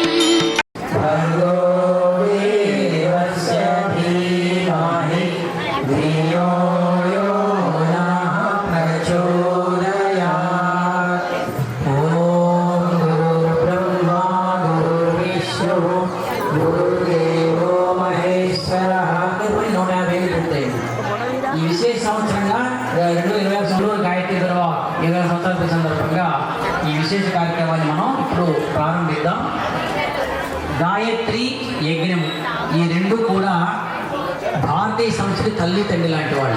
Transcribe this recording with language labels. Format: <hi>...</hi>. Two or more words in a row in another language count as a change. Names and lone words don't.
<sa>भर्गो देवस्य धीमहि धियो यो नः प्रचोदयात्। ॐ गुरुर्ब्रह्मा गुरुर्विष्णुः गुरुर्देवो महेश्वरः.</sa> <te>150 పూర్తయింది. ఈ విశేష సంవత్సరంగా 2021 గాయత్రి తర్వాత 20 సంవత్సరాల సందర్భంగా ఈ విశేష కార్యక్రమాన్ని మనం ఇప్పుడు ప్రారంభిద్దాం. గాయత్రి యజ్ఞం ఈ రెండు కూడా భారతీయ సంస్కృతి తల్లి తండ్రి లాంటి వాళ్ళు.</te>